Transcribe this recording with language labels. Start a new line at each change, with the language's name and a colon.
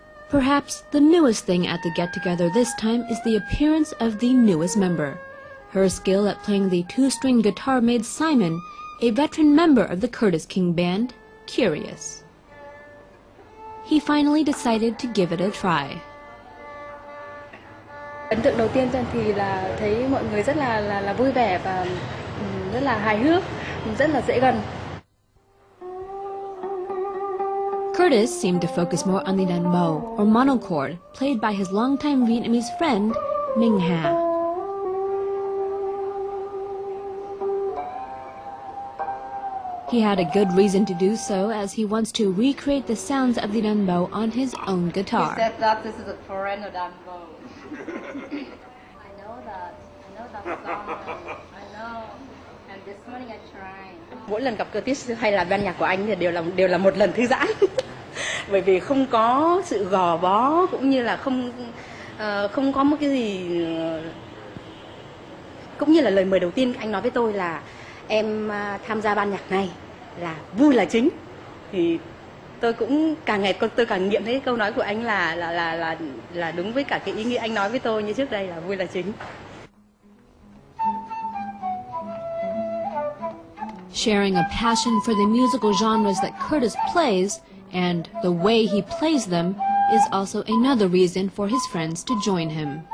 English: Perhaps the newest thing at the get-together this time is the appearance of the newest member. Her skill at playing the two-string guitar made Simon, a veteran member of the Curtis King Band, curious. He finally decided to give it a try.
Vietnamese: Ấn tượng đầu tiên thì là thấy mọi người rất là vui vẻ và rất là hài hước, rất là dễ gần.
English: Curtis seemed to focus more on the danbo, or monochord, played by his longtime Vietnamese friend, Minh Hà. He had a good reason to do so, as he wants to recreate the sounds of the danbo on his own guitar. He said that this is a foreigner danbo. I know that song. I know. And this morning I tried.
Vietnamese: Mỗi lần gặp Curtis hay là ban nhạc của anh thì đều là một lần thư giãn. Bởi vì không có sự gò bó, cũng như là không có một cái gì, cũng như là lời mời đầu tiên anh nói với tôi là em tham gia ban nhạc này là vui là chính, thì tôi cũng càng ngày tôi càng nghiệm thấy câu nói của anh là đúng với cả cái ý nghĩa anh nói với tôi như trước đây là vui là chính.
English: Sharing a passion for the musical genres that Curtis plays and the way he plays them is also another reason for his friends to join him.